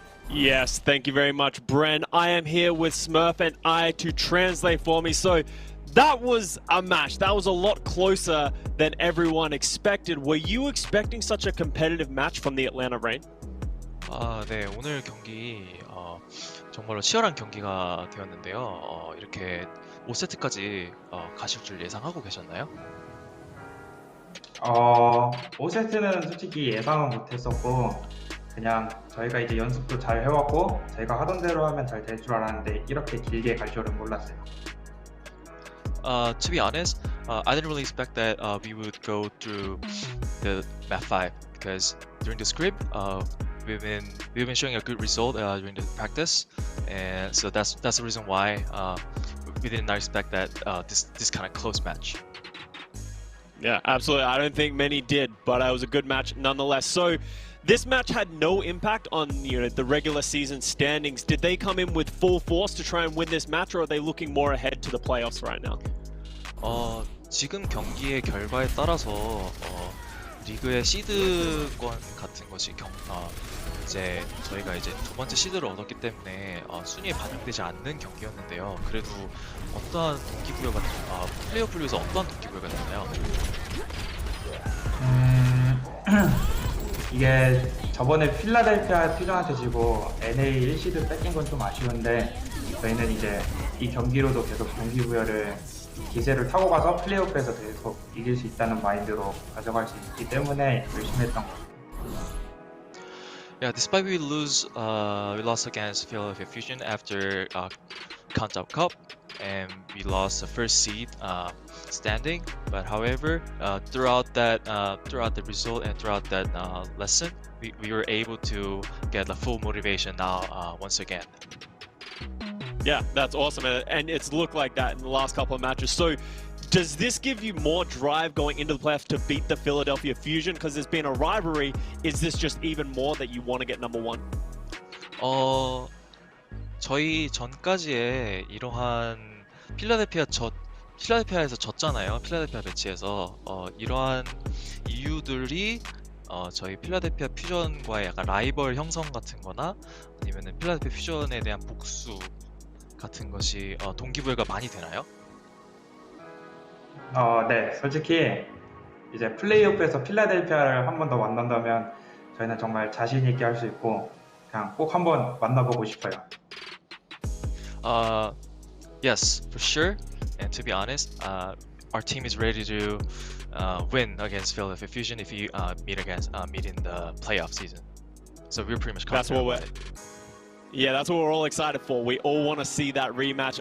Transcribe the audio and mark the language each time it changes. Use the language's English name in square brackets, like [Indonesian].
[English] Yes, thank you very much, Bren. I am here with Smurf and I to translate for me. So that was a match. That was a lot closer than everyone expected. Were you expecting such a competitive match from the Atlanta Reign? [Korean] 네, 오늘 경기 정말로 치열한 경기가 되었는데요. 이렇게 5세트까지 가실 줄 예상하고 계셨나요? 5세트는 솔직히 예상은 못했었고 그냥 저희가 이제 연습도 잘 해왔고 저희가 하던 대로 하면 잘 될 줄 알았는데 이렇게 길게 갈 줄은 몰랐어요. [English] To be honest, I didn't really expect that we would go through the map 5 because during the script, we've been showing a good result during the practice, and so that's the reason why we did not expect that this kind of close match. Yeah, absolutely. I don't think many did, but it was a good match nonetheless. So this match had no impact on the regular season standings. Did they come in with full force to try and win this match, or are they looking more ahead to the playoffs right now? [Korean] 지금 경기의 결과에 따라서 리그의 시드권 같은 것이 이제 저희가 이제 두 번째 시드를 얻었기 때문에 순위에 반영되지 않는 경기였는데요. 그래도 어떠한 동기부여가 플레이오프를 위해서 어떠한 동기부여가 되나요? 이게 저번에 필라델피아 퓨전한테 지고 NA 1시드 뺏긴 건 좀 아쉬운데 저희는 이제 이 경기로도 계속 동기부여를 기세를 타고 가서 플레이오프에서 계속 이길 수 있다는 마인드로 가져갈 수 있기 때문에 열심히 했던 것 같아요. [English] Yeah, despite we lost against Philadelphia Fusion after Count-Up Cup, and we lost the first seed standing. But however, throughout the result and throughout that lesson, we were able to get the full motivation now once again. Yeah, that's awesome, and it's looked like that in the last couple of matches. So does this give you more drive going into the playoffs to beat the Philadelphia Fusion? Because there's been a rivalry. Is this just even more that you want to get number one? [Korean] 저희 전까지의 이러한 필라델피아에서 졌잖아요. 필라델피아 매치에서 이러한 이유들이 저희 필라델피아 퓨전과의 약간 라이벌 형성 같은 거나 아니면은 필라델피아 퓨전에 대한 복수 같은 것이 동기부여가 많이 되나요? 네, 솔직히 이제 플레이오프에서 필라델피아를 한 번 더 만난다면 저희는 정말 자신 있게 할 수 있고 그냥 꼭 한번 만나보고 싶어요. [English] Yes, for sure. And to be honest, our team is ready to win against Philadelphia Fusion if you meet in the playoff season. So we're pretty much confident. That's what we're all excited for. We all want to see that rematch.